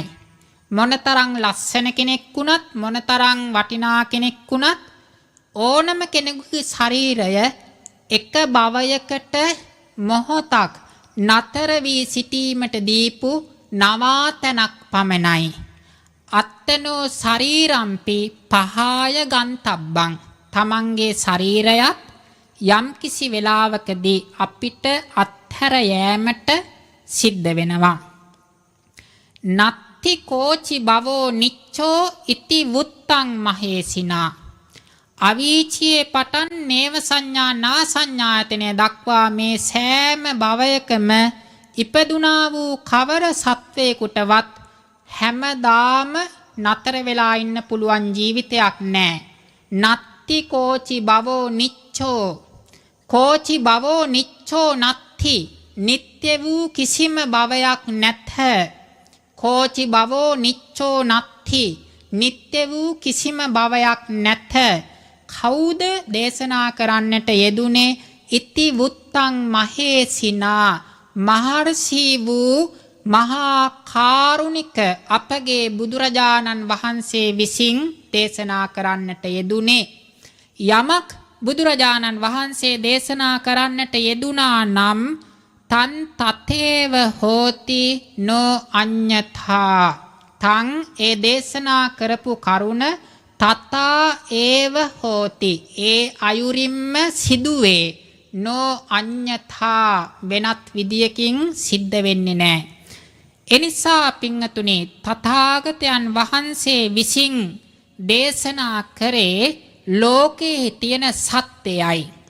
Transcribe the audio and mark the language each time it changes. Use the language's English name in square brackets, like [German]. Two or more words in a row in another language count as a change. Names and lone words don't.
[Sinhala] මොනතරම් ලස්සන කෙනෙක් වුණත් මොනතරම් වටිනා කෙනෙක් වුණත් ඕනම කෙනෙකුගේ ශරීරය එක භවයකට මොහොතක් නතර වී සිටීමට දීපු නවාතනක් පමණයි. [Pali] අත්තනෝ ශරීරම්පි පහාය ගන්තබ්බං [Sinhala] තමන්ගේ ශරීරයත් යම් කිසි වෙලාවකදී අපිට අත්හැර යෑමට සිද්ධ වෙනවා. [Pali] නත්ති කෝචි භවෝ නිච්චෝ ඉති වුත්තං මහේසිනා [Sinhala] අවීචියේ පටන් නේව සංඥා නා සංඥායතනය දක්වා මේ සෑම භවයකම ඉපදුනා වූ කවර සත්වයකටවත් හැමදාම නතර වෙලා ඉන්න පුළුවන් ජීවිතයක් නැහැ. [Pali] නත්ති කෝචි භවෝ නිච්චෝ කෝචි භවෝ නිච්චෝ නත්ති [Sinhala] නිත්‍ය වූ කිසිම භවයක් නැත. [Pali] කෝචි භවෝ නිච්චෝ නත්ති [Sinhala] නිත්‍ය වූ කිසිම භවයක් නැත. කවුද දේශනා කරන්නට යෙදුනේ? [Pali] ඉති වුත්තං මහේසිනා [Sinhala] මහර්ෂි වූ මහා කාරුණික අපගේ බුදුරජාණන් වහන්සේ විසින් දේශනා කරන්නට යෙදුනේ. යමක් බුදුරජාණන් වහන්සේ දේශනා කරන්නට යෙදුනා නම් [Pali] තන් තතේව හෝති නෝ අඤ්ඤථා [Sinhala] තං ඒ දේශනා කරපු කරුණ [Pali] තතා ඒව හෝති [Sinhala] ඒ අයුරින්ම සිදුවේ. [Pali] නෝ අඤ්ඤථා [Sinhala] වෙනත් විදියකින් සිද්ධ වෙන්නේ නැහැ. එනිසා පින්තුනේ තථාගතයන් වහන්සේ විසින් දේශනා කරේ ලෝකයේ තියෙන සත්‍යයයි.